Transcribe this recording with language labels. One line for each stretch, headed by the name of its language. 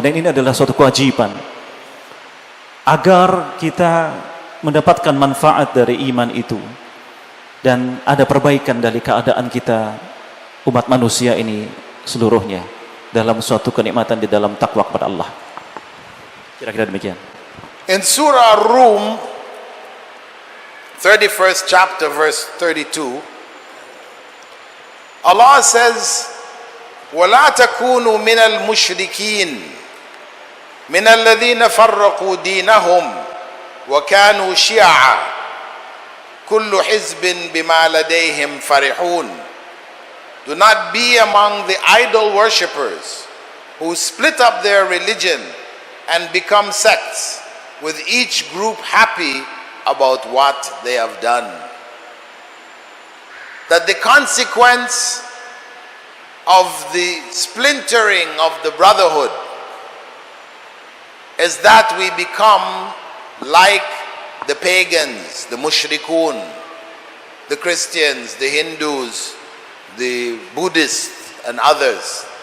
Indonesian: Dan ini adalah suatu kewajiban agar kita mendapatkan manfaat dari iman itu dan ada perbaikan dari keadaan kita umat manusia ini seluruhnya dalam suatu kenikmatan di dalam takwa kepada Allah. Kira-kira demikian.
English: In Surah Ar-Rum, 31st chapter, verse 32, Allah says,
Arabic: وَلَا تَكُونُوا مِنَ الْمُشْرِكِينَ من الذين فرقوا دينهم وكانوا شيعا كل حزب بما لديهم فرحون.
English: Do not be among the idol worshippers who split up their religion and become sects, with each group happy about what they have done. That the consequence of the splintering of the brotherhood is that we become like the pagans, the mushrikun, the Christians, the Hindus, the Buddhists, and others.